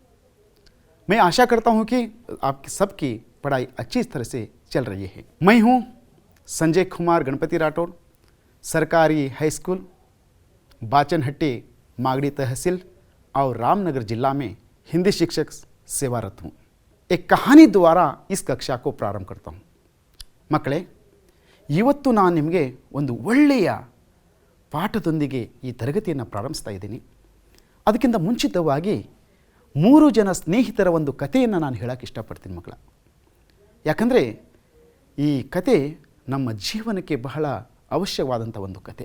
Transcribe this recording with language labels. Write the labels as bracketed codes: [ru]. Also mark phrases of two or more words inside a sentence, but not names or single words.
[hi] मैं आशा करता हूं कि आपकी सबकी पढ़ाई अच्छी तरह से चल रही है। मैं हूं संजय कुमार गणपति राठौड़, सरकारी हाई स्कूल बाचनहट्टी मागड़ी तहसील और रामनगर जिला में हिंदी शिक्षक सेवारत हूँ। एक कहानी द्वारा इस कक्षा को प्रारंभ करता हूँ। [kn] ಮಕ್ಕಳೇ, ಇವತ್ತು ನಾನು ನಿಮಗೆ ಒಂದು ಒಳ್ಳೆಯ ಪಾಠದೊಂದಿಗೆ ಈ ತರಗತಿಯನ್ನು ಪ್ರಾರಂಭಿಸ್ತಾ ಇದ್ದೀನಿ. ಅದಕ್ಕಿಂತ ಮುಂಚಿತವಾಗಿ 3 ಜನ ಸ್ನೇಹಿತರ ಒಂದು ಕಥೆಯನ್ನು ನಾನು ಹೇಳಕ್ಕೆ ಇಷ್ಟಪಡ್ತೀನಿ ಮಕ್ಕಳ. ಯಾಕಂದರೆ ಈ ಕತೆ ನಮ್ಮ ಜೀವನಕ್ಕೆ ಬಹಳ ಅವಶ್ಯವಾದಂಥ ಒಂದು ಕತೆ.